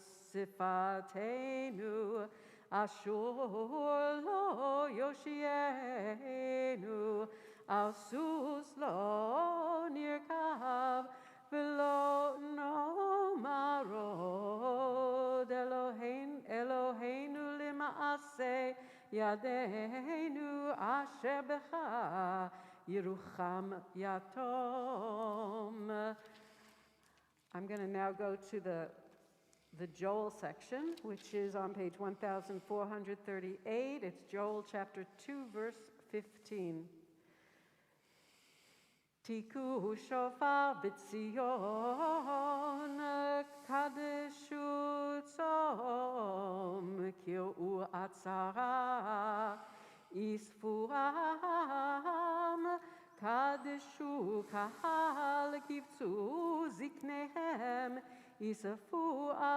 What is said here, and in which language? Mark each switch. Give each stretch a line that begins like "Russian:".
Hebrew: שפתנו אשור לא יושיענו על סוס לא נרכב ולא נאמר עוד אלוהינו למעשה ידינו אשר בך ירוחם יתום.
English: I'm going to now go to the Joel section, which is on page 1438. It's Joel chapter 2, verse 15.
Hebrew: תיקחו שופר בציון, קדשו צום, קראו עצרה, אספו עם, קדשו קהל, קבצו זקניהם, יספו